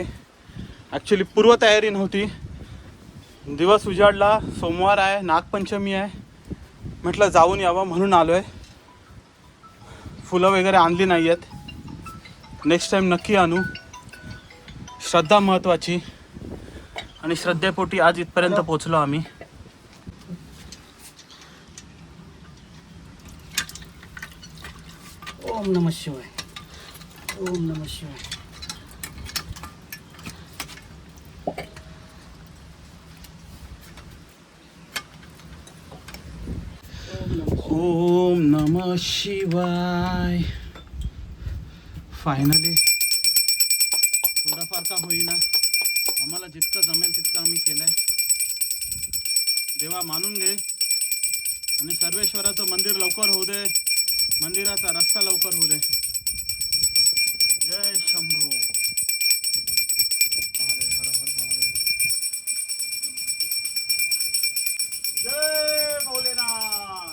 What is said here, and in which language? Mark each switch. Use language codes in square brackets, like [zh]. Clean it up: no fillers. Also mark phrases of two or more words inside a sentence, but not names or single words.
[mr] ॲक्च्युली पूर्वतयारी नव्हती, दिवस उजाडला, सोमवार आहे, नागपंचमी आहे, म्हटलं जाऊन यावं म्हणून आलो आहे. फुलं वगैरे आणली नाही आहेत, [en] next time [mr] नक्की आणू. श्रद्धा महत्त्वाची, आणि श्रद्धेपोटी आज इथपर्यंत पोचलो आम्ही. [sa] ओम नमः शिवाय. ओम नमः शिवाय. ओम नमः शिवाय. [mr] फायनली थोडाफार का होईना, आम्हाला जितकं जमेल तितकं आम्ही केलंय. देवा मानून घे, आणि सर्वेश्वराचं मंदिर लवकर होऊ दे, मंदिराचा रस्ता लवकर होऊ दे. जय शंभो. हर हर हर महादेव. जय भोलेनाथ.